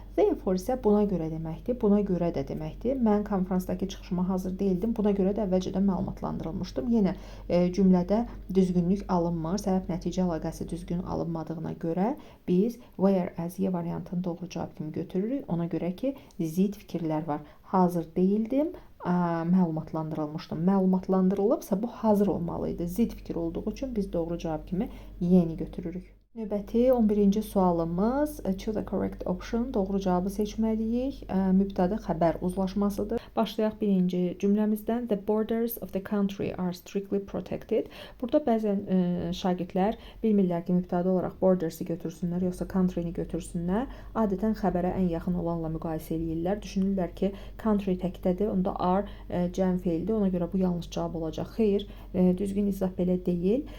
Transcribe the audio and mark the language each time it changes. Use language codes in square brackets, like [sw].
[az] Therefore isə buna görə deməkdir, buna görə də deməkdir. Mən konferansdakı çıxışıma hazır deyildim, buna görə də əvvəlcədən məlumatlandırılmışdım. Yenə cümlədə düzgünlük alınmır, səbəb-nəticə əlaqəsi düzgün alınmadığına görə biz whereas Y variantını doğru cavab kimi götürürük. Ona görə ki, zid fikirlər var. Hazır deyildim, məlumatlandırılmışdım. Məlumatlandırılıbsa bu hazır olmalı idi. Zid fikir olduğu üçün biz doğru cavab kimi yeni götürürük. Növbəti 11-ci sualımız [en] choose the correct option. [az] Doğru cavabı seçməliyik. Mübtəda xəbər uzlaşmasıdır. Başlayaq birinci cümləmizdən. [en] The borders of the country are strictly protected. [az] Burada bəzən şagirdlər bilmirlər ki, mübtəda olaraq borders-i götürsünlər, yoxsa country-ni götürsünlər. Adətən xəbərə ən yaxın olanla müqayisə eləyirlər. Düşünürlər ki, country təkdədir, onda are cəm feildir. Ona görə bu yanlış cavab olacaq. Xeyr, düzgün izah belə deyil.